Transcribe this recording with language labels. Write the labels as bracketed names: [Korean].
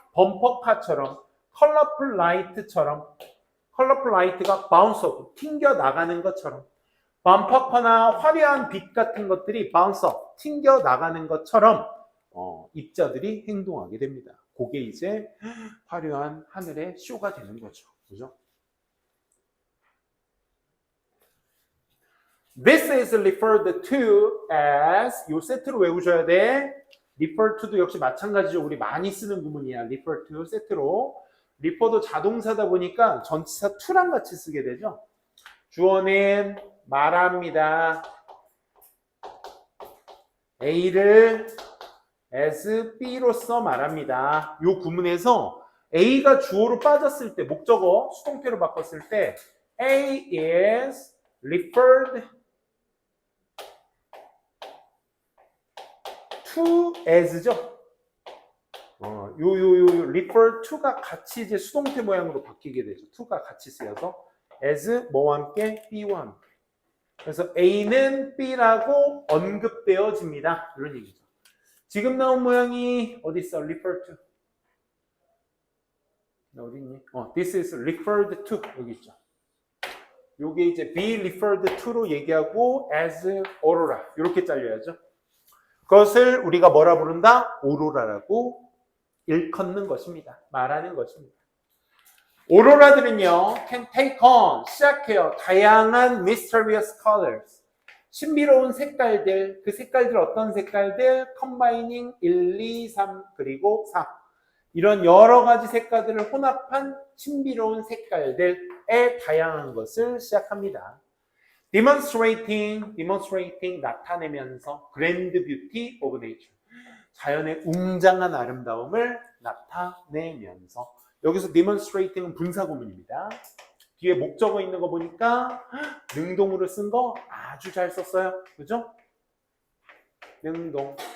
[Korean] 범퍼카처럼, 컬러풀 라이트처럼. 컬러풀 라이트가 바운스 오프, 튕겨 나가는 것처럼. 범퍼카나 화려한 빛 같은 것들이 바운스 오프, 튕겨 나가는 것처럼 입자들이 행동하게 됩니다. 그게 이제 화려한 하늘의 쇼가 되는 거죠. 그죠? [English] This is referred to as, [Korean] 요 세트로 외우셔야 돼. refer to도 역시 마찬가지죠. 우리 많이 쓰는 구문이야. refer to 세트로. refer도 자동사다 보니까 전치사 to랑 같이 쓰게 되죠. 주어는 말합니다. A를 as B로서 말합니다. 요 구문에서 A가 주어로 빠졌을 때, 목적어 수동태로 바꿨을 때 [English] A is referred to as [Korean] 죠. refer to가 같이 이제 수동태 모양으로 바뀌게 되죠. to가 같이 쓰여서 as 뭐와 함께 B와 함께. 그래서 A는 B라고 언급되어집니다. 이런 얘기죠. 지금 나온 모양이 어디 있어? [English] refer to. [Korean] 어디 있니? [English] This is referred to. [Korean] 여기 있죠. 요게 이제 [English] be referred to [Korean] 로 얘기하고 [English] as aurora. [Korean] 이렇게 잘려야죠. 그것을 우리가 뭐라 부른다? 오로라라고 일컫는 것입니다. 말하는 것입니다. 오로라들은요, [English] can take on, [Korean] 시작해요. 다양한 [English] mysterious colors. [Korean] 신비로운 색깔들, 그 색깔들 어떤 색깔들? [English] combining [Korean] 1, 2, 3, 그리고 4. 이런 여러 가지 색깔들을 혼합한 신비로운 색깔들의 다양한 것을 시작합니다. [English] demonstrating [Korean] 나타내면서 [English] grand beauty of nature. [Korean] 자연의 웅장한 아름다움을 나타내면서. 여기서 demonstrating은 분사구문입니다. 뒤에 목적어 있는 거 보니까 능동으로 쓴 거 아주 잘 썼어요. 그죠? 능동.